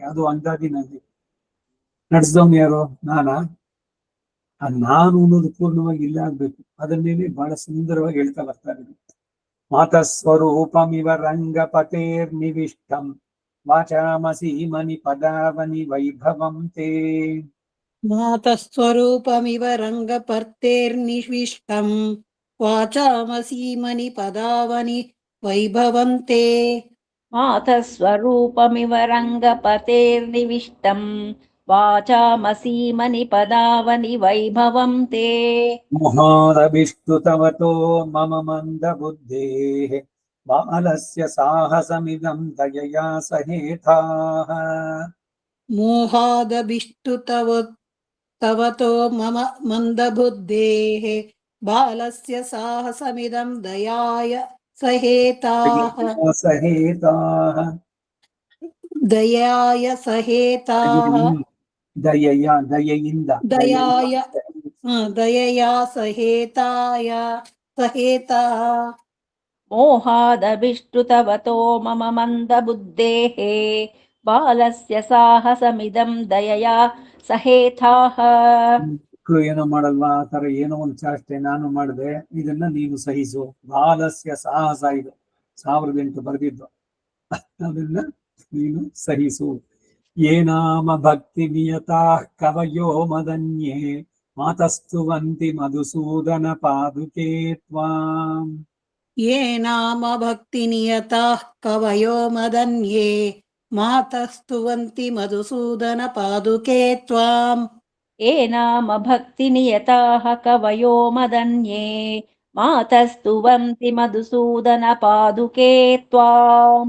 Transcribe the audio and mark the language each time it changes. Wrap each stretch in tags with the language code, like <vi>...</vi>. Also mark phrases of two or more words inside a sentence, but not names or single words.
<kn>ಅದು ಅಂದಾಜಿನಲ್ಲಿ ನಡೆಸ್ದವ್ನು ಯಾರು? ನಾನಾ? ನಾನು ಅನ್ನೋದು ಪೂರ್ಣವಾಗಿ ಇಲ್ಲ ಆಗ್ಬೇಕು. ಅದನ್ನೇನೆ ಬಹಳ ಸುಂದರವಾಗಿ ಹೇಳ್ತಾ ಬರ್ತಾರೆ.</kn> <sa>ಮಾತಸ್ವರೂಪಮಿವ ರಂಗಪತೇರ್ ನಿವಿಷ್ಟಂ ವಾಚಾಮಸಿ ಮನಿ ಪದಾವನಿ ವೈಭವಂ ತೇ. ಮಾತಸ್ವರೂಪಮಿವ ರಂಗಪರ್ತೇರ್ನಿವಿಷ್ಟಂ ವಾಚಾಮಸೀಮನಿ ಪದಾವನಿ ವೈಭವಂತೆ. ಮಾತಸ್ವರೂಪಮಿವ ರಂಗಪತೇರ್ನಿವಿಷ್ಟಂ ವಾಚಾಮಸೀಮನಿ ಪದಾವನಿ ವೈಭವಂ ತೇ. ಮೋಹಾದಭಿಷ್ಟುತವತೋ ಮಮ ಮಂದ ಬುದ್ಧೇಃ ಬಾಲಸ್ಯ ಸಾಹಸಮಿದಂ ದಯಯಾ ಸಹೇತಾಃ. ಮೋಹಾದಭಿಷ್ಟುತವತೋ ಮಮ ಮಂದಬುದ್ಧೇಃ ಬಾಲಸ್ಯ ಸಾಹಸಮಿದಂ ದಯಾಯ ಸಹೇತಾಃ. ದಯಾಯ ಸಹೇತಾಃ.</sa> <kn>ದಯೆಯಿಂದ</kn> <sa>ದಯಯಾ ಸಹೇತಾಯ ಸಹೇತಾಃ. ಮೋಹಾದಭಿಷ್ಟುತವತೋ ಮಮ ಮಂದಬುದ್ಧೇಃ ಬಾಲಸ್ಯ ಸಾಹಸಮಿದಂ ದಯಯಾ ಸಹೇತಾಃ.</sa> <kn>ಮಕ್ಕಳು ಏನೋ ಮಾಡಲ್ವಾ, ಆ ತರ ಏನೋ ಒಂದು ಚಾಷ್ಟೆ ನಾನು ಮಾಡಿದೆ, ಇದನ್ನ ನೀನು ಸಹಿಸು.</kn> <sa>ಬಾಲಸ್ಯ ಸಾಹಸ,</sa> <kn>ಇದು 1008 ಬರೆದಿದ್ದು, ಅದನ್ನ ನೀನು ಸಹಿಸು.</kn> <sa>ಏನಾಮ ಭಕ್ತಿ ನಿಯತಾ ಕವಯೋ ಮದನ್ಯೇ ಮಾತಸ್ತುವಂತಿ ಮಧುಸೂದನ ಪಾದುಕೆ ತ್ವಾಂ. ಯೇ ನಾಮ ಭಕ್ತಿ ನಿಯತಾಃ ಕವಯೋ ಮದನ್ಯೇ ಮಾತಸ್ತುವಂತಿ ಮಧುಸೂದನ ಪಾದುಕೆ ತ್ವಾಂ. ಯೇ ನಾಮ ಭಕ್ತಿ ನಿಯತಾಃ ಕವಯೋ ಮದನ್ಯೇ ಮಾತಸ್ತುವಂತಿ ಮಧುಸೂದನ ಪಾದುಕೆ ತ್ವಾಂ.</sa>